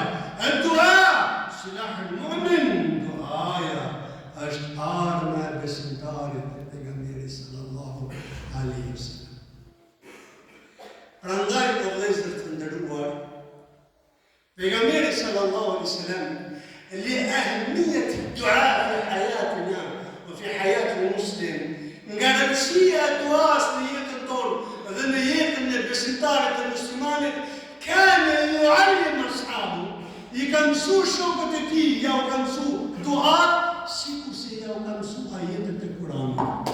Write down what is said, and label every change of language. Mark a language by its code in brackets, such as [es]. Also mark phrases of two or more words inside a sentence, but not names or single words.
[sq] E dua, [ar] سلاح المؤمن, [sq] duaja është arma e besimtarit e pejgamberit [ar] صلى الله عليه وسلم. [sq] Prandaj o vëllezër të nderuar, pejgamberi [ar] صلى الله عليه وسلم لأهمية الدعاء في حياتنا وفي حياة المسلم. [sq] Nga rëndësia e duas në jetën tonë dhe në jetën e besimtarit të muslimanit, kanë [ar] يعلم أصحابه, [sq] i ka mësu shokët e tij, ja u ka mësu duat, sikur se ja u ka mësu ajetet e Kuranit.